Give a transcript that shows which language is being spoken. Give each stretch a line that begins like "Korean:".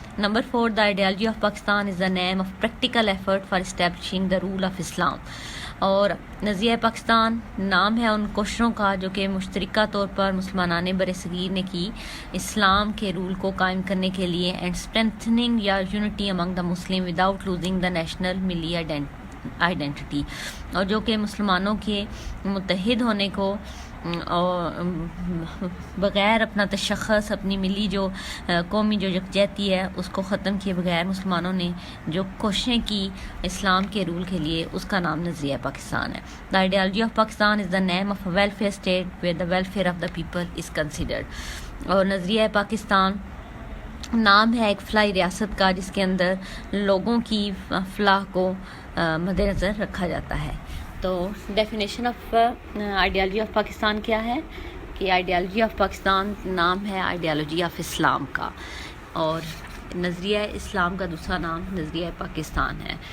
English: Number 4، the ideology of Pakistan is the name of practical effort for establishing the rule of Islam.
Urdu: اور نظریہ پاکستان نام ہے ان کوششوں کا جو کہ مشترکہ طور پر مسلمانان بر صغیر نے کی اسلام کے رول کو قائم کرنے کے لیے،
English: And strengthening یا unity among the Muslim without losing the national ملی identity.
Urdu: اور جو کہ مسلمانوں کے متحد ہونے کو اور بغیر اپنا تشخص، اپنی ملی جو قومی جو یکجہتی ہے اس کو ختم کیے بغیر مسلمانوں نے جو کوششیں کی اسلام کے رول کے لیے، اس کا نام نظریہ پاکستان ہے.
English: The ideology of Pakistan is the name of welfare state where the welfare of the people is considered.
Urdu: اور نظریہ پاکستان نام ہے ایک فلاحی ریاست کا جس کے اندر لوگوں کی فلاح کو مد نظر رکھا جاتا ہے. تو definition of ideology of Pakistan کیا ہے کہ آئیڈیالوجی آف پاکستان نام ہے آئیڈیالوجی آف اسلام کا، اور نظریہ اسلام کا دوسرا نام نظریہ پاکستان ہے.